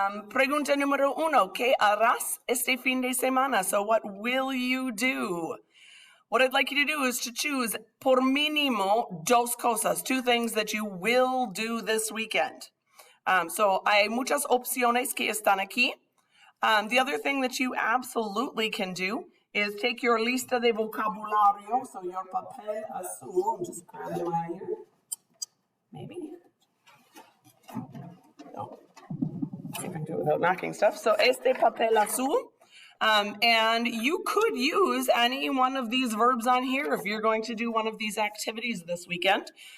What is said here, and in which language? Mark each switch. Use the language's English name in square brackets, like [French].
[Spanish] Pregunta número 1, ¿qué harás este fin de semana? [English] So what will you do? What I'd like you to do is to choose [Spanish] por mínimo 2 cosas, [English] 2 things that you will do this weekend. [Spanish] So hay muchas opciones que están aquí. [English] The other thing that you absolutely can do is take your [Spanish] lista de vocabulario, [English] so your [Spanish] papel azul, [English] just grab them out of here, maybe. No, see if I can do it without knocking stuff. So [Spanish] este papel azul, [English] and you could use any one of these verbs on here if you're going to do one of these activities this weekend.